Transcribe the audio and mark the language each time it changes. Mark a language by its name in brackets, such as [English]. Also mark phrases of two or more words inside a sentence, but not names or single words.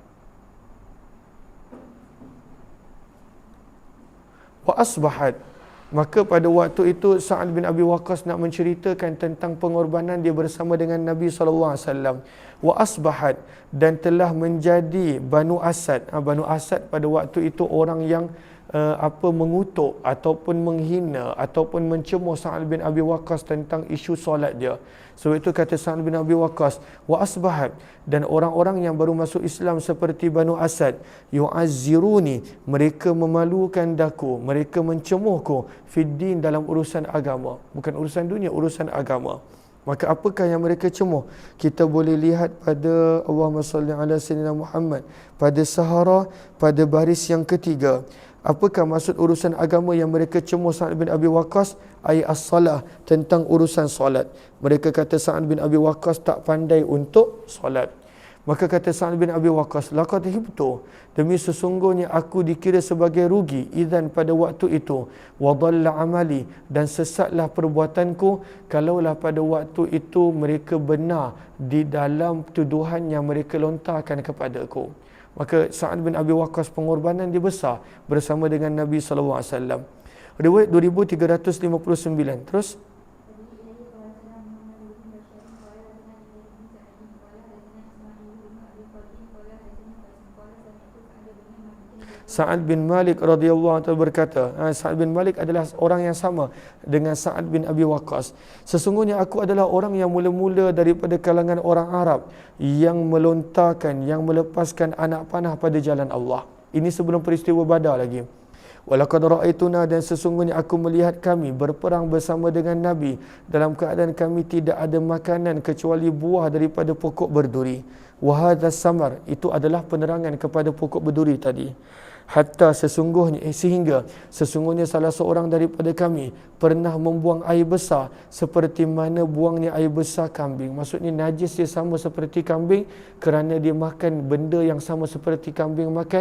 [Arabic] وأصبحت, [Malay] maka pada waktu itu Sa'ad bin Abi Waqqas nak menceritakan tentang pengorbanan dia bersama dengan Nabi SAW. [Arabic] وأصبحت, [Malay] dan telah menjadi Banu Asad. Banu Asad pada waktu itu orang yang mengutuk ataupun menghina ataupun mencemooh Sa'ad bin Abi Waqqas tentang isu solat dia. Sebab itu kata Sa'ad bin Abi Waqqas, [Arabic] وأصبحت, [Malay] dan orang-orang yang baru masuk Islam seperti Banu Asad, yu'azziruni, mereka memalukan daku, mereka mencemohku fiddin, dalam urusan agama, bukan urusan dunia, urusan agama. Maka apakah yang mereka cemoh? Kita boleh lihat pada [Arabic] اللهم صل على سيدنا محمد, [Malay] pada Sahara, pada baris yang ketiga. Apakah maksud urusan agama yang mereka cemoh Sa'ad bin Abi Waqqas? [Arabic] أي الصلاة, [Malay] tentang urusan solat. Mereka kata Sa'ad bin Abi Waqqas tak pandai untuk solat. Maka kata Sa'ad bin Abi Waqqas, [Arabic] لقد خبت, [Malay] demi sesungguhnya aku dikira sebagai rugi, idzan pada waktu itu, [Arabic] وضل عملي, [Malay] dan sesatlah perbuatanku, kalaulah pada waktu itu mereka benar di dalam tuduhan yang mereka lontarkan kepadaku. Maka Sa'ad bin Abi Waqqas pengorbanan dia besar bersama dengan Nabi SAW. Riwayat 2359. Terus. Sa'ad bin Malik [Arabic] رضي الله عنه [Malay] berkata, Sa'ad bin Malik adalah orang yang sama dengan Sa'ad bin Abi Waqqas. Sesungguhnya aku adalah orang yang mula-mula daripada kalangan orang Arab yang melontarkan, yang melepaskan anak panah pada jalan Allah. Ini sebelum peristiwa Badar lagi. [Arabic] ولقد رأيتنا, [Malay] dan sesungguhnya aku melihat kami berperang bersama dengan Nabi dalam keadaan kami tidak ada makanan kecuali buah daripada pokok berduri. [Arabic] وهذا السمر, [Malay] itu adalah penerangan kepada pokok berduri tadi. Hatta sehingga sesungguhnya salah seorang daripada kami pernah membuang air besar seperti mana buangnya air besar kambing. Maksudnya najis dia sama seperti kambing kerana dia makan benda yang sama seperti kambing makan.